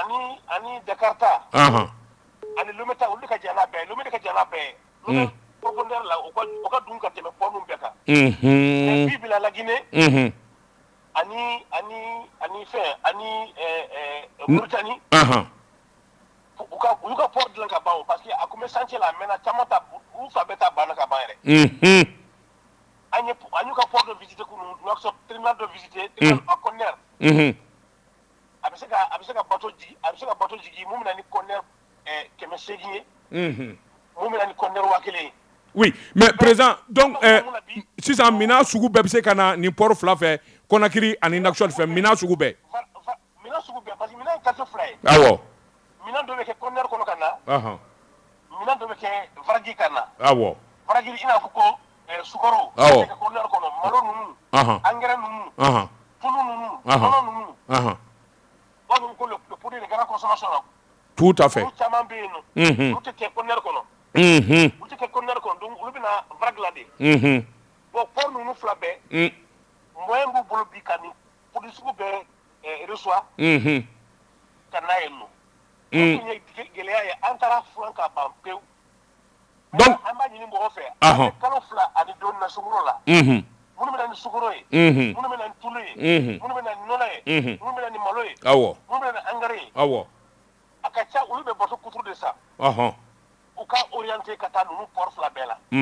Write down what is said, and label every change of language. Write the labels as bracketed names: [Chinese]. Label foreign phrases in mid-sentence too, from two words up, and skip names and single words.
[Bambara] ani Jakarta ani Lometa olu ka jana bɛɛ Lometa ka jana bɛɛ profondeur la o ka dun ka tɛmɛ port nun bɛɛ kan bi bila la Guinée ani fɛn ani Mauritanie u ka port dilan ka ban [French] parce que [Bambara] a kun bɛ chantier la maintenant caman ta u fa bɛɛ ta banna ka ban yɛrɛ an y'u ka port de visiter kunu Nouakchott terminal de visiter [French] terminal à conteneur [Bambara] a bɛ se ka bateau jigi mun bɛna ni conteneur 800 ye mun bɛna ni conteneur 1000 [French] oui mais président donc [Bambara] sisan mina sugu bɛɛ bɛ se ka na nin port fila fɛ Conakry ani Nouakchott fɛ mina sugu bɛɛ [French] parce que [Bambara] mina ye carte fila ye awɔ mina dɔ bɛ kɛ conteneur kɔnɔ ka na mina dɔ bɛ kɛ varagi ka na awɔ varagi i n'a fɔ ko sukaro awɔ kɛ conteneur kɔnɔ malo ninnu engrais ninnu tulu ninnu nɔnɔ ninnu donc ko [French] le produit de grande consommation là tout à fait [Bambara] olu caman bɛ yen nɔ olu tɛ kɛ conteneur kɔnɔ olu tɛ kɛ conteneur kɔnɔ donc olu bɛna varagi la de bon port ninnu fila bɛɛ moyen b'u bolo bi ka nin produit sugu bɛɛ reçoit ka n'a yen nɔ tun ye gɛlɛya ye an taara furan ka ban pewu donc an b'a ɲini mɔgɔ fɛ an bɛ kalo 2 ani dɔɔnin na sukaro la minnu bɛ na ni sukaro ye minnu bɛ na ni tulu ye minnu bɛ na ni nɔnɔ ye minnu bɛ na ni malo ye minnu bɛ na ni engrais ye a ka ca olu bɛ bateau kuturu de san u ka orienté ka taa ninnu port fila bɛɛ la